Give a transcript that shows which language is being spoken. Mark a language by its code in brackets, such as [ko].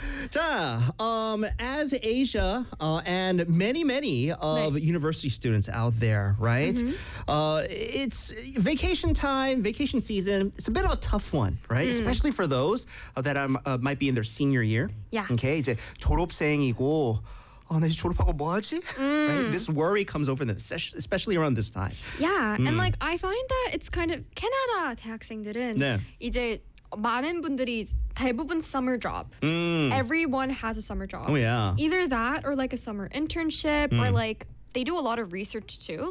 [en] 자, as Asia and many of university students out there, right? Mm-hmm. It's vacation time, vacation season. It's a bit of a tough one, right? Mm. Especially for those that might be in their senior year. Yeah. [ko] Okay. 이제 졸업생이고. Oh, 나 이제 졸업하고 뭐 하지? [en] This worry comes over them, especially around this time. Yeah, and like I find that it's kind of Canada [ko] 대학생들은 네. 이제 많은 분들이 대부분 summer job. Mm. [en] Everyone has a summer job. Oh yeah. Either that or like a summer internship or like they do a lot of research too.